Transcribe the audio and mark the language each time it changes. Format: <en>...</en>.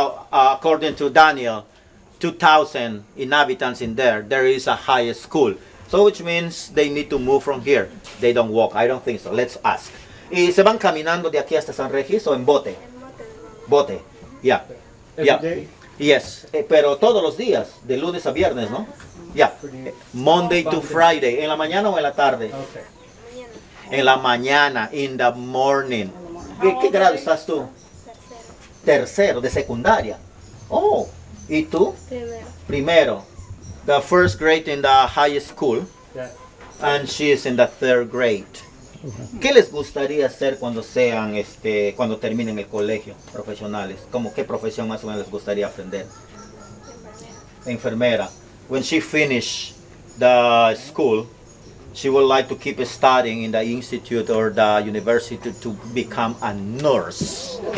<en>According to Daniel, 2,000 inhabitants in there. There is a high school. So which means they need to move from here. They don't walk. I don't think so. Let's ask.</en> <es>¿Y se van caminando de aquí hasta San Regis o en bote?</es> <en>Bote. Yeah. Yeah. Yes.</en> <es>Pero todos los días, de lunes a viernes, ¿no?</es> <en>Yeah. Monday to Friday.</en> <es>¿En la mañana o en la tarde? En la mañana,</es> <en>in the morning.</en> <es>¿Qué grado estás tú? Tercero, de secundaria. Oh, ¿y tú? Primero.</es> <en>The first grade in the high school. And she is in the third grade.</en> <es>¿Qué les gustaría hacer cuando cuando terminen el colegio profesionales? ¿Qué profesión más o menos les gustaría aprender? Enfermera.</es> <en>When she finished the school, she would like to keep studying in the institute or the university to become a nurse.</en>